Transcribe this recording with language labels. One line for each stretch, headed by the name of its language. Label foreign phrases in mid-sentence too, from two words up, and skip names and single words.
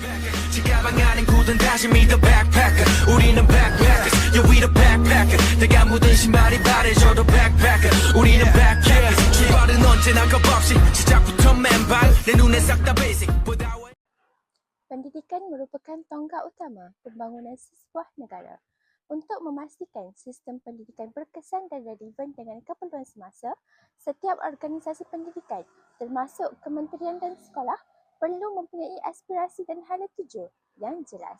Korean: 지가방 안엔 굳은 다짐이
English: the backpacker
Korean: 우리는
English: backpackers yeah we the backpacker
Korean: 내가 묻은 신발이 바래져도 backpacker 우리는 backpackers 출발은 언제나 겁없이 시작부터 맨발 내 눈에 싹 다 basic
Malay: Pendidikan merupakan tonggak utama pembangunan sebuah negara. Untuk memastikan sistem pendidikan berkesan dan relevan dengan keperluan semasa, setiap organisasi pendidikan, termasuk kementerian dan sekolah, perlu mempunyai aspirasi dan hala tuju yang jelas.